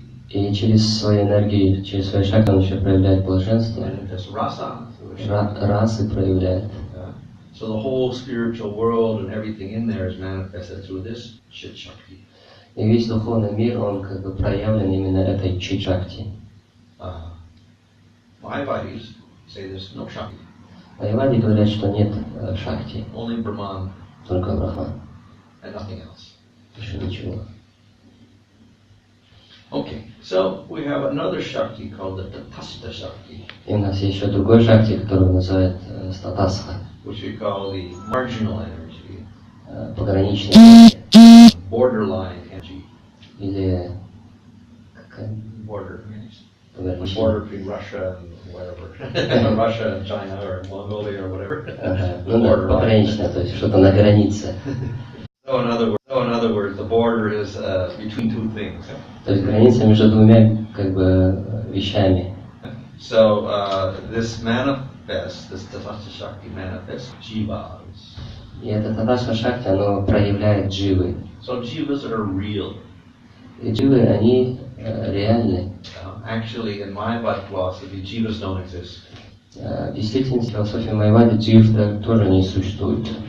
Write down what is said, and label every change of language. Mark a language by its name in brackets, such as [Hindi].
[Russian] И через свою энергию, через свою шакти он еще проявляет блаженство. Расы проявляет. [English] So the whole spiritual world and everything in there is manifested through this chit shakti. [Russian] И весь духовный мир, он как бы проявлен именно этой чит-шакти. [English] Mayavadis say there's no shakti. [Russian] Майявади говорят, что нет шакти. [English] Only Brahman. [Russian] Только Брахман. [English] And nothing else. [Russian] Еще ничего. [English] Okay, so we have another shakti called the Tatastha Shakti. [Russian] И у нас есть еще другой шакти, который называют статасха. [English] Which we call the marginal energy. [Russian] Пограничная энергия. [English] Borderline energy. [Russian] Или какая? [English] Border between Russia and whatever. Russia and China or Mongolia or whatever. [Russian] Ну да, пограничная, то есть что-то на границе. [English] So in other words, the border is between two things. [Russian] То есть граница между двумя как бы вещами. [English] So this Tatastha Shakti manifests jivas. [Russian] И это Татастха Шакти, оно проявляет дживы. [English] So jivas are real. [Russian] И дживы, они реальны. [English] Actually, in Mayavad philosophy, jivas don't exist. [Russian] В действительности, в философии Майявады джив тоже не существует.